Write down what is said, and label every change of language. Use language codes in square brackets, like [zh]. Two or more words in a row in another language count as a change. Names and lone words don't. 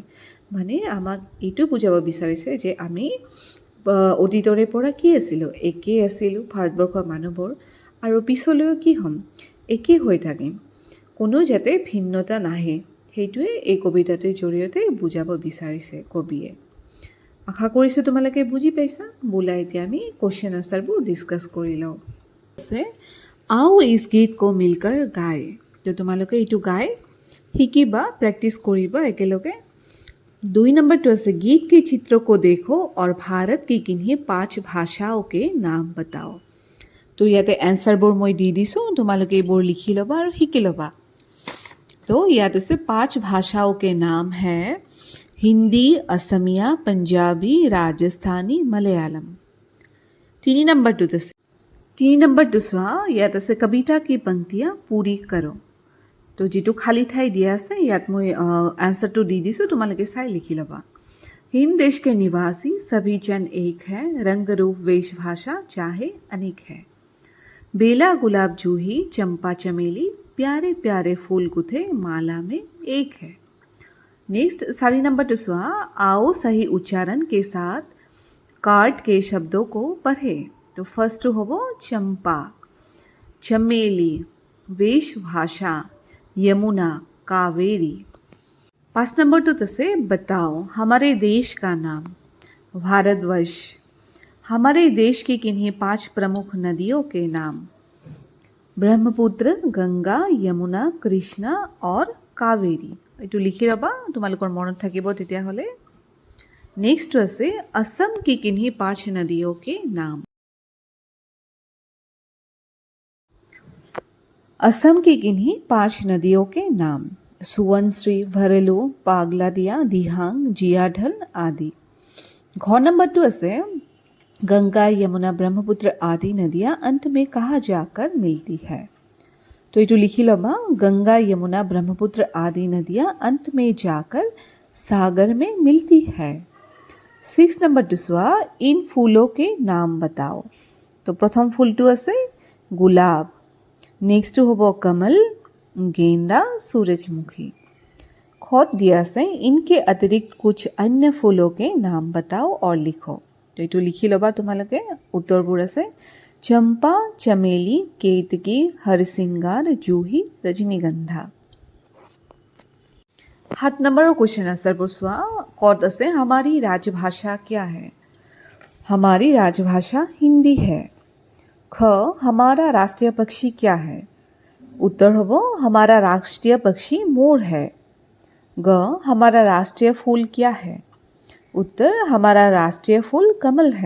[as] মানে আমাক এইটো বুজাব বিচাৰিছে যে আমি অতীতৰে পৰা কি আছিলোঁ, একেই আছিলোঁ ভাৰতবৰ্ষৰ মানুহবোৰ, আৰু পিছলৈও কি হ'ম, একেই হৈ থাকিম, কোনো যাতে ভিন্নতা নাহে, সেইটোৱে এই কবিতাটোৰ জৰিয়তে বুজাব বিচাৰিছে কবিয়ে। আশা কৰিছোঁ তোমালোকে বুজি পাইছা। বোলা এতিয়া আমি [en] question answerবোৰ discuss [as] কৰি লওঁ। [hi] আছে आओ इस गीत को मिलकर गाएँ। [as] তো তোমালোকে এইটো গাই শিকিবা, প্ৰেক্টিছ কৰিবা একেলগে। [hi] 2 नंबरটো আছে गीत के चित्रों को देखो और भारत की किन्हीं 5 भाषाओं के नाम बताओ। [as] তো ইয়াতে এনচাৰবোৰ মই দি দিছোঁ, তোমালোকে এইবোৰ লিখি ল'বা আৰু শিকি ল'বা। তো ইয়াত আছে [hi] 5 भाषाओं के नाम है हिंदी, असमिया, पंजाबी, राजस्थानी, मलयालम। [as] 3 नंबरটোত আছে 3 नंबरটো চোৱা, ইয়াত আছে [hi] कविता की पंक्तियाँ पूरी करो। [as] তো যিটো খালী ঠাই দিয়া আছে ইয়াত মই এনচাৰটো দি দিছোঁ, তোমালোকে চাই লিখি ল'বা। [hi] हिंद देश के निवासी सभी जन एक है, रंग रूप वेश भाषा चाहे अनेक है। बेला गुलाब जूही चंपा चमेली, प्यारे प्यारे फूल गुथे माला में एक है। [as] नेक्स्ट 4 नंबरটো চোৱা, [hi] आओ सही उच्चारण के साथ कार्ड के शब्दों को पढ़े। तो फर्स्टটো হ'ব चंपा, चमेली, वेश भाषा, यमुना, कावेरी। 5 नंबरটোত আছে बताओ हमारे देश का नाम, भारतवर्ष। हमारे देश की किन्हीं 5 प्रमुख नदियों के नाम, ब्रह्मपुत्र, गंगा, यमुना, कृष्णा और कावेरी। [as] এইটো লিখি ল'বা, তোমালোকৰ মনত থাকিব তেতিয়াহ'লে। নেক্সটটো আছে [hi] असम की किन्हीं 5 नदियों के नाम। असम की किन्हीं 5 नदियों के नाम, सुवनश्री, भरलू, पागलादिया, दिहांग, जियाढल आदि। घ नंबरটো আছে गंगा, यमुना, ब्रह्मपुत्र आदि नदियाँ अंत में कहाँ जाकर मिलती है। [as] तो এইটো লিখি ল'বা, [hi] गंगा, यमुना, ब्रह्मपुत्र आदि नदियाँ अंत में जाकर सागर में मिलती है। [as] 6 নম্বৰটো চোৱা, [hi] इन फूलों के नाम बताओ। [as] তো প্ৰথম ফুলটো আছে গুলাব, নেক্সটটো হ'ব [hi] कमल, गेंदा, सूरजमुखी। खत दिया আছে इनके अतिरिक्त कुछ अन्य फूलों के नाम बताओ और लिखो। [as] तो এইটো লিখি ল'বা তোমালোকে। উত্তৰবোৰ আছে [hi] चंपा, चमेली, केतकी, हरसिंगार, जूही, रजनीगंधा। [as] 7 নম্বৰৰ [en] question answerবোৰ [as] চোৱা। [hi] कत আছে हमारी राजभाषा क्या है? हमारी राजभाषा हिंदी है। ख हमारा राष्ट्रीय पक्षी क्या है? उत्तर होबो हमारा राष्ट्रीय पक्षी मोर है। ग हमारा राष्ट्रीय फूल क्या है? उत्तर हमारा राष्ट्रीय फूल कमल है।